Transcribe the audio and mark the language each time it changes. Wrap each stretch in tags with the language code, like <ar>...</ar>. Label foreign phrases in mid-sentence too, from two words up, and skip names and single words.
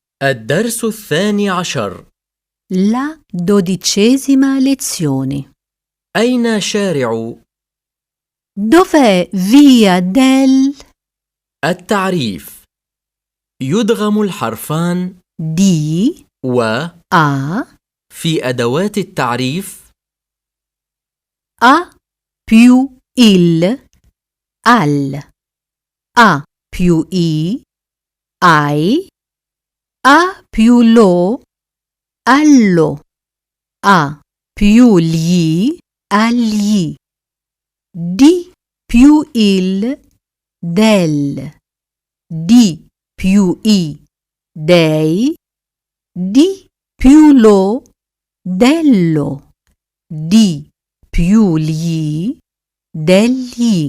<ar>الدرس 12.</ar> <it>La 12ª lezione.</it> <ar>أين شارع؟</ar> <it>Dov'è via del</it> <ar>التعريف. يدغم الحرفان</ar> <it>di</it> <ar>و</ar> <it>a</it> <ar>في أدوات التعريف</ar> <it>a più il al a più i ai a più lo allo a più gli agli di più il del di più i dei di più lo dello di più gli degli.</it>